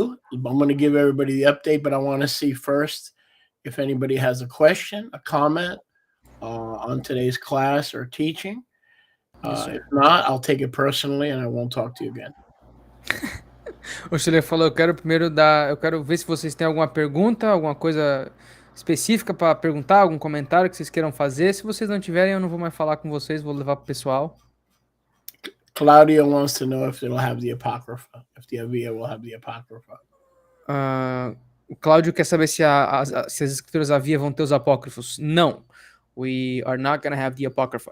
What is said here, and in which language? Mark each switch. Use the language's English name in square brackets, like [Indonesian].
[English] I'm going to give everybody the update, but I want to see first if anybody has a question, a comment on today's class or teaching. If not, I'll take it personally and I won't talk to you again. [Portuguese] O Shirley falou, eu quero ver se vocês têm alguma pergunta, alguma coisa específica para perguntar, algum comentário que vocês queiram fazer. Se vocês não tiverem, eu não vou mais falar com vocês, vou levar pro pessoal. [English] Claudia wants to know if it'll have the Apocrypha, if the Avia will have the Apocrypha. [Portuguese] O Cláudio quer saber se as escrituras Avia vão ter os apócrifos. Não. [English] We are not going to have the Apocrypha.